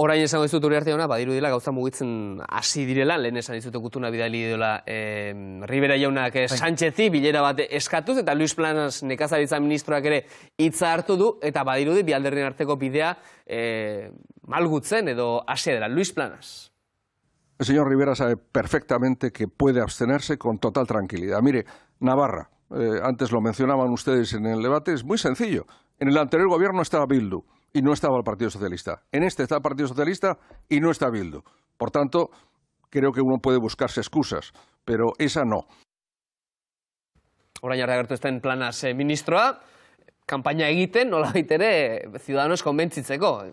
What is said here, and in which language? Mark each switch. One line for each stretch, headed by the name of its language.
Basque: Orain esango dizut Uriarte jauna, badirudila gauza mugitzen hasi direla, lehen esan dizut gutuna bidali dela Rivera jaunak Sánchezi, bilera bat eskatuz, eta Luis Planas nekazaritza ministroak ere hitza hartu du, eta badirudi bi alderdien arteko bidea malgutzen edo hasia dela. Luis Planas.
Spanish: El señor Rivera sabe perfectamente que puede abstenerse con total tranquilidad. Mire, Navarra, antes lo mencionaban ustedes en el debate, es muy sencillo. En el anterior gobierno estaba Bildu y no estaba el Partido Socialista. En este está el Partido Socialista y no está Bildu. Por tanto, creo que uno puede buscarse excusas, pero esa no.
Basque: Orain arte agertu ezten Planas ministroa, kanpaina egiten, nolabait ere, Ciudadanos konbentzitzeko.